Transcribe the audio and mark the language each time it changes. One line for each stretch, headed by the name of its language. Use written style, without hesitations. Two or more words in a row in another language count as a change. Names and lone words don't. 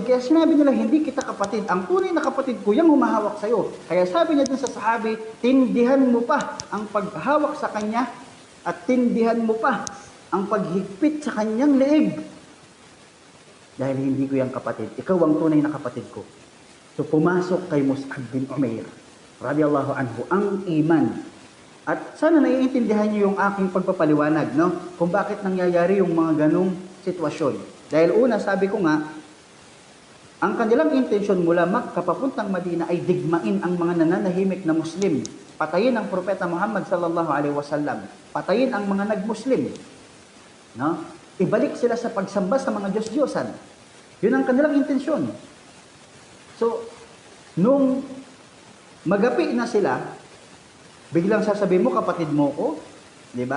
Filipino: Kaya sinabi nila, hindi kita kapatid. Ang tunay na kapatid ko, yung humahawak sa'yo. Kaya sabi niya dun sa sahabi, tindihan mo pa ang paghawak sa kanya at tindihan mo pa ang paghigpit sa kanyang leeg. Dahil hindi ko yung kapatid. Ikaw ang tunay na kapatid ko. So pumasok kay Mus'ab bin Umair,
Arabic: رضي الله عنه,
Filipino: ang iman. At sana naiintindihan niyo yung aking pagpapaliwanag, no? Kung bakit nangyayari yung mga ganong sitwasyon. Dahil una, sabi ko nga, Ang kanilang intensyon mula Makkah papuntang Madina ay digmain ang mga nananahimik na Muslim. Patayin ang Propeta Muhammad
Arabic: صلى الله عليه وسلم.
Filipino: Patayin ang mga nag-Muslim. No? Ibalik sila sa pagsamba sa mga Diyos-Diyosan. Yun ang kanilang intensyon. So, nung magapi na sila, biglang sasabihin mo, kapatid mo ko, di ba?